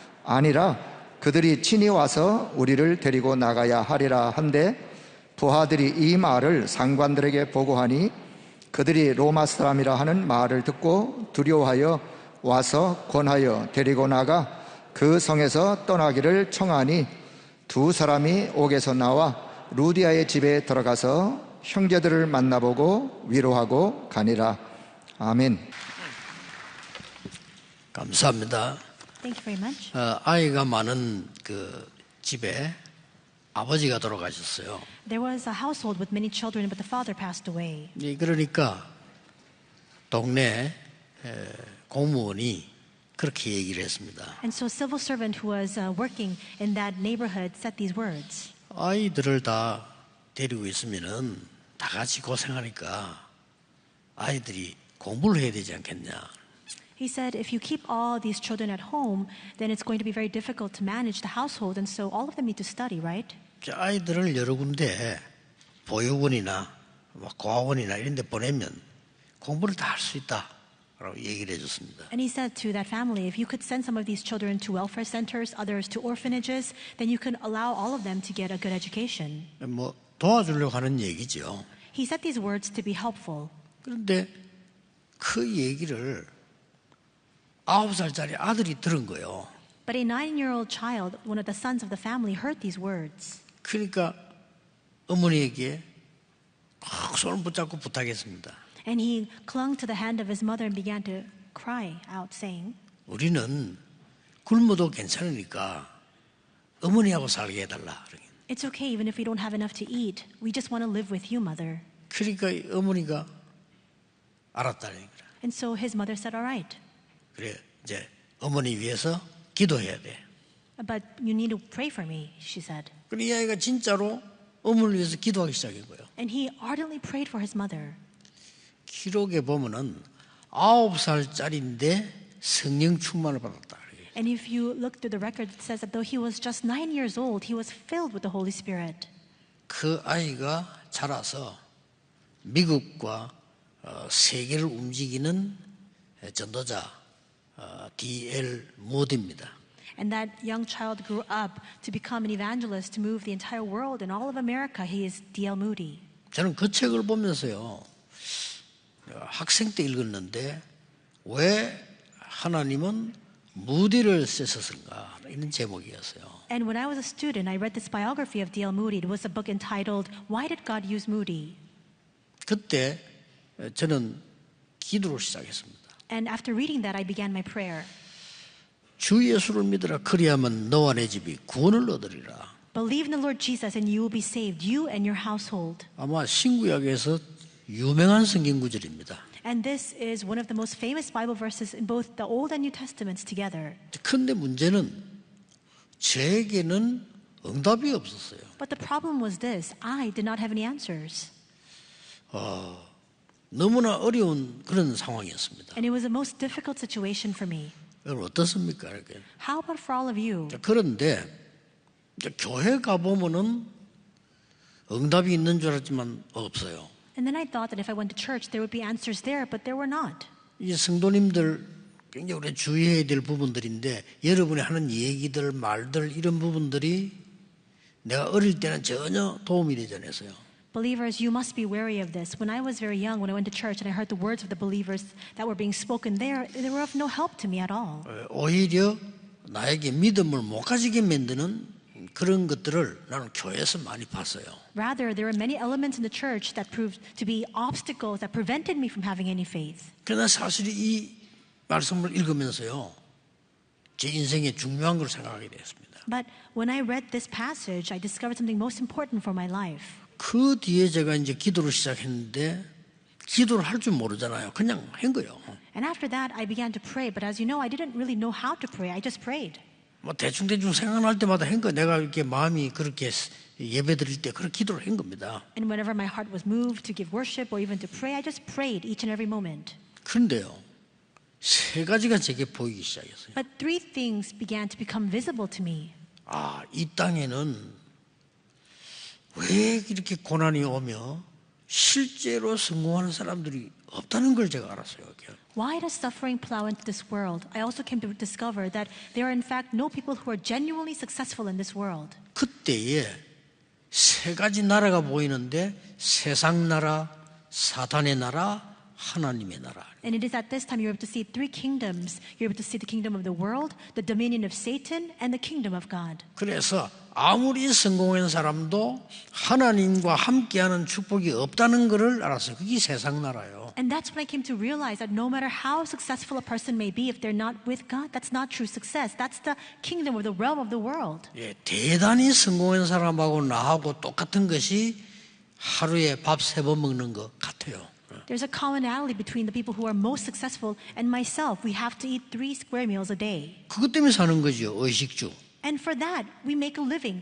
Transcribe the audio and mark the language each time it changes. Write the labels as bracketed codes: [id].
[ko] 아니라 그들이 친히 와서 우리를 데리고 나가야 하리라 한데 부하들이 이 말을 상관들에게 보고하니 그들이 로마 사람이라 하는 말을 듣고 두려워하여 와서 권하여 데리고 나가 그 성에서 떠나기를 청하니 두 사람이 옥에서 나와 루디아의 집에 들어가서 형제들을 만나보고 위로하고 가니라. 아멘. 감사합니다. [en] Thank you very much. [ko] 아이가 많은 그 집에 아버지가 돌아가셨어요. [en] There was a household with many children, but the father passed away. [ko] 그러니까 동네 공무원이 그렇게 얘기를 했습니다. [en] And so a civil servant who was working in that neighborhood said these words. [ko] 아이들을 다 데리고 있으면은 다 같이 고생하니까 아이들이 공부를 해야 되지 않겠냐. [en] He said, if you keep all these children at home, then it's going to be very difficult to manage the household, and so all of them need to study, right? [ko] 아이들을 여러 군데 보육원이나 고아원이나 이런 데 보내면 공부를 다 할 수 있다라고 얘기를 해줬습니다. [en] And he said to that family, if you could send some of these children to welfare centers, others to orphanages, then you can allow all of them to get a good education. [ko] 뭐 도와주려고 하는 얘기죠. [en] He said these words to be helpful. [ko] 그런데 그 얘기를 9살짜리 아들이 들은 거예요. [en] But a 9-year-old child, one of the sons of the family, heard these words. [ko] 그러니까 어머니에게 막 손을 붙잡고 부탁했습니다. [en] And he clung to the hand of his mother and began to cry out, saying, [ko] 우리는 굶어도 괜찮으니까 어머니하고 살게 해달라. [en] it's okay even if we don't have enough to eat. We just want to live with you, mother. [ko] 그러니까 어머니가 알았다는 거야. [en] And so his mother said, all right, [ko] 그래 이제 어머니 위해서 기도해야 돼. [en] but you need to pray for me, she said. [ko] 그래 이 아이가 진짜로 어머니를 위해서 기도하기 시작한 거예요. [en] And he ardently prayed for his mother. [ko] 기록에 보면은 9살짜리인데 성령 충만을 받았다. [en] And if you look through the record, it says that though he was just 9 years old, he was filled with the Holy Spirit. [ko] 그 아이가 자라서 미국과 세계를 움직이는 전도자 D.L. 모디입니다. [en] And that young child grew up to become an evangelist to move the entire world and all of America. He is D.L. Moody. [ko] 저는 그 책을 보면서요, 학생 때 읽었는데 왜 하나님은 무디를 쓰셨을까 이런 제목이었어요. [en] And when I was a student, I read this biography of D.L. Moody. It was a book entitled "Why Did God Use Moody?" [ko] 그때 저는 기도를 시작했습니다. [en] And after reading that, I began my prayer. [ko] 주 예수를 믿으라. 그리하면 너와 내 집이 구원을 얻으리라. [en] Believe in the Lord Jesus and you will be saved, you and your household. [ko] 아마 신구약에서 유명한 성경 구절입니다. [en] And this is one of the most famous Bible verses in both the Old and New Testaments together. [ko] 그런데 문제는 저에게는 응답이 없었어요. [en] But the problem was this: I did not have any answers. [ko] 너무나 어려운 그런 상황이었습니다. [en] And it was the most difficult situation for me. [ko] 여러분 어떻습니까? 이렇게. [en] How about for all of you? [ko] 그런데 교회 가보면은 응답이 있는 줄 알았지만 없어요. [en] And then I thought that if I went to church, there would be answers there, but there were not. [ko] 이 성도님들 굉장히 우리 주의해야 될 부분들인데 여러분이 하는 얘기들, 말들 이런 부분들이 내가 어릴 때는 전혀 도움이 되지 않았어요. [en] Believers, you must be wary of this. When I was very young, when I went to church and I heard the words of the believers that were being spoken there, they were of no help to me at all. [ko] 오히려 나에게 믿음을 못 가지게 만드는 그런 것들을 나는 교회에서 많이 봤어요. [en] Rather, there were many elements in the church that proved to be obstacles that prevented me from having any faith. [ko] 그러나 사실 이 말씀을 읽으면서요, 제 인생의 중요한 걸 생각하게 되었습니다. [en] But when I read this passage, I discovered something most important for my life. [ko] 그 뒤에 제가 이제 기도를 시작했는데 기도를 할 줄 모르잖아요. 그냥 한 거예요. [en] And after that, I began to pray. But as you know, I didn't really know how to pray. I just prayed. [ko] 뭐 대충 생각날 때마다 한 거예요. 내가 이렇게 마음이 그렇게 예배 드릴 때 그런 기도를 한 겁니다. [en] And whenever my heart was moved to give worship or even to pray, I just prayed each and every moment. [ko] 그런데요, 세 가지가 제게 보이기 시작했어요. [en] But three things began to become visible to me. [ko] 아, 이 땅에는 왜 이렇게 고난이 오며 실제로 성공하는 사람들이 없다는 걸 제가 알았어요. [en] Why does suffering plow into this world? I also came to discover that there are in fact no people who are genuinely successful in this world. [ko] 그때에 세 가지 나라가 보이는데 세상 나라, 사탄의 나라, 하나님의 나라. [en] And it is at this time you're able to see three kingdoms. You're able to see the kingdom of the world, the dominion of Satan, and the kingdom of God. [ko] 그래서 아무리 성공한 사람도 하나님과 함께하는 축복이 없다는 것을 알았어요. 그게 세상 나라예요. [en] And that's when I came to realize that no matter how successful a person may be, if they're not with God, that's not true success. That's the kingdom or the realm of the world. [ko] 예, 대단히 성공한 사람하고 나하고 똑같은 것이 하루에 밥 3번 먹는 것 같아요. [en] There's a commonality between the people who are most successful and myself. We have to eat 3 square meals a day. [ko] 그것 때문에 사는 거죠. 의식주. [en] And for that, we make a living.